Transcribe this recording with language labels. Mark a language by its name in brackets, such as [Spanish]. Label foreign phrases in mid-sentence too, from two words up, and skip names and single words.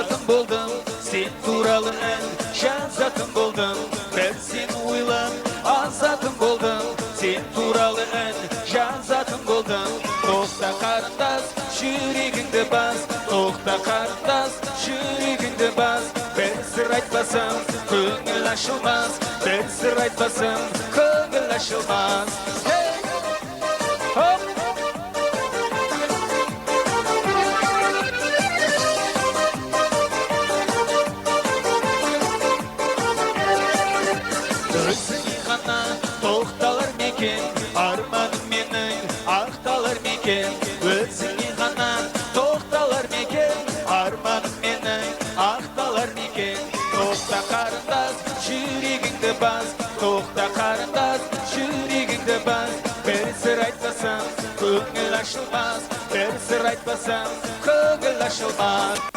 [Kazakh] болдым, sen туралы ән жазатын болдым. [Turkish] Ben seni [Kazakh] ойлап азатын болдым, sen туралы ән жазатын болдым. Тоқта қарындас, жүрегіңді бас, тоқта қарындас, жүрегіңді бас. [Turkish] Bir sır [Kazakh] айтпасам, көңіл ашылмас, [Turkish] bir sır [Kazakh] айтпасам, көңіл ашылмас. Хоп! Өзіңе ғана тоқталар мекен, арманым менің ақталар мекен. Өзіңе ғана тоқталар мекен, арманым менің ақталар мекен. Тоқта қарындас, жүрегіңді бас, тоқта қарындас, жүрегіңді бас. [Turkish] Bir sır [Kazakh] айтпасам, көңіл ашылмас, [Turkish] bir sır [Kazakh] айтпасам, көңіл ашылмас.